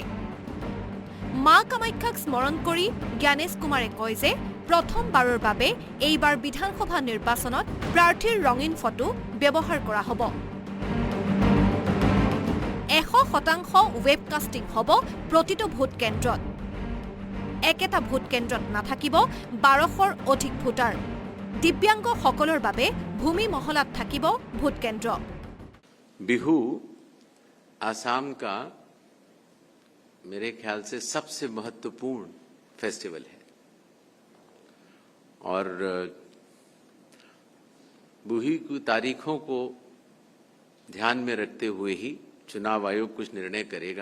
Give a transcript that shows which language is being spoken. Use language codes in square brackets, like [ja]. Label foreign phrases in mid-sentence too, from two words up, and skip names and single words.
[as] মা কামাখ্যাক স্মৰণ কৰি জ্ঞানেশ কুমাৰে কয় যে প্ৰথমবাৰৰ বাবে এইবাৰ বিধানসভা নিৰ্বাচনত প্ৰাৰ্থীৰ ৰঙীন ফটো ব্যৱহাৰ কৰা হ'ব। 100% ৱেবকাষ্টিং হ'ব প্ৰতিটো ভোট কেন্দ্ৰত। একেটা ভোট কেন্দ্ৰত নাথাকিব 1200ৰ অধিক ভোটাৰ। দিব্যাংগসকলৰ বাবে ভূমি মহলাত থাকিব ভোট কেন্দ্ৰ। [hi] बिहू आसाम का मेरे ख्याल से सबसे महत्वपूर्ण फेस्टिवल है और बिहू की तारीखों को ध्यान में रखते हुए ही चुनाव आयोग कुछ निर्णय करेगा।